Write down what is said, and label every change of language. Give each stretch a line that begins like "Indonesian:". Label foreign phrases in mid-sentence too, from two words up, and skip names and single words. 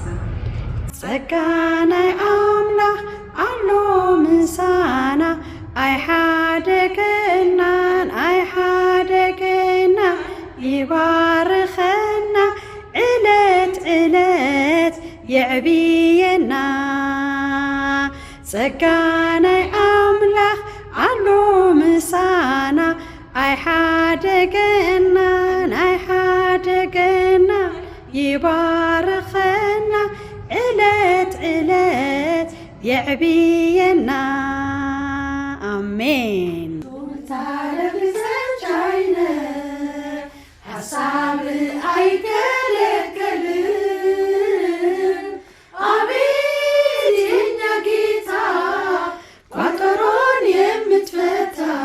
Tigrinya: ፀጋ ናይ ኣምላኽ ኣሎ ምሳና ኣይሓደገናን ኣይሓደገና ይባርኸና ዕለት ዕለት የዕብየና ፀጋ ናይ ኣምላኽ ኣሎ ምሳና ኣይሓደገናን ኣይሓደገና ይባርኸና ዕለት ዕለት የዕብየና አሜን ታረግዘቻይነ ሐሳብ
Amharic: አይከለከልም አቤት የኛ ጌታ ቋጠሮን የምትፈታ